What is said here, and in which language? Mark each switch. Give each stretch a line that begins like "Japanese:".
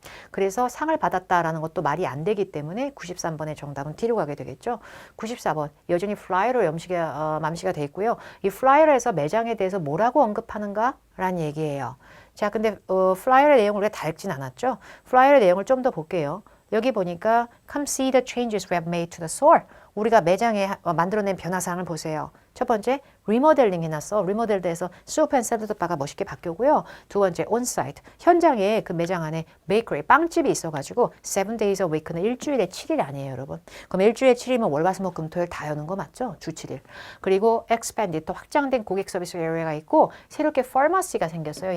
Korean: 그래서 상을 받았다라는 것도 말이 안 되기 때문에 93번의 정답은 D로 가게 되겠죠. 94번 여전히 플라이어로 mam시가 돼 있고요. 이 플라이어에서 매장에 대해서 뭐라고 언급하는가라는 얘기예요. 자, 근데 플라이어의 내용을 우리가 다 읽진 않았죠. 플라이어의 내용을 좀 더 볼게요. 여기 보니까
English: Come see the changes we have made to the store.
Korean: 우리가 매장에 만들어낸 변화사항을 보세요. 첫 번째, 리모델링 해놨어. 리모델드에서 수프 앤 샐러드 바가 멋있게 바뀌었고요. 두 번째, 온사이트. 현장에 그 매장 안에 베이커리, 빵집이 있어가지고
English: 7 days a week
Korean: 는 일주일에 7일 아니에요, 여러분. 그럼 일주일에 7일이면 월, 화, 수, 목, 금, 토, 일 다 여는 거 맞죠? 주 7일. 그리고 expanded, 또 확장된 고객 서비스 에리어가 있고 새롭게 pharmacy가 생겼어요.